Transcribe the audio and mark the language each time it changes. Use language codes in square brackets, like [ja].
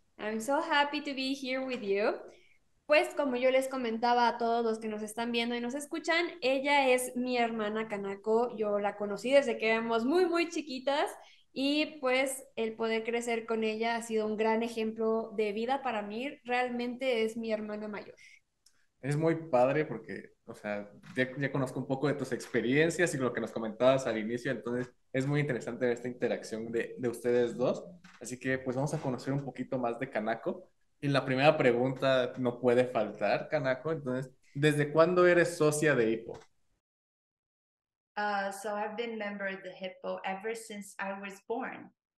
[en] I'm so happy to be here with you. [es] Pues como yo les comentaba a todos los que nos están viendo y nos escuchan, ella es mi hermana Kanako. Yo la conocí desde que éramos muy, muy chiquitas y pues el poder crecer con ella ha sido un gran ejemplo de vida para mí. Realmente es mi hermana mayor. Es muy padre porque, o sea, ya conozco un poco de tus experiencias y lo que nos comentabas al inicio, entonces es muy interesante ver esta interacción de ustedes dos. Así que pues vamos a conocer un poquito más de Kanako. Y la primera pregunta no puede faltar, Kanako. Entonces, ¿desde cuándo eres socia de Hippo? [en] So I've been member of the Hippo ever since I was born.